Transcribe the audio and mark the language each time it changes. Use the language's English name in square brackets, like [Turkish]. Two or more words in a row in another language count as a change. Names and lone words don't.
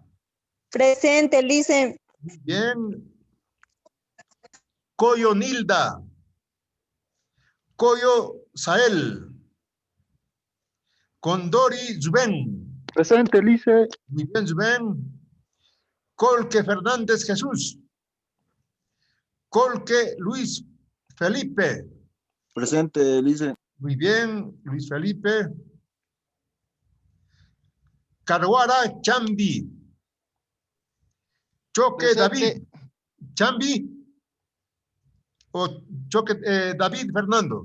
[Spanish] Presente, Licen. Bien. Coyo Nilda, Coyo Sael, Condori Zubén. Presente, Lice. Muy bien, Zubén. Colque Fernández Jesús, Colque Luis Felipe. Presente, Lice. Muy bien, Luis Felipe. Caruara Chambi, Choque David Chambi o Choque David Fernando.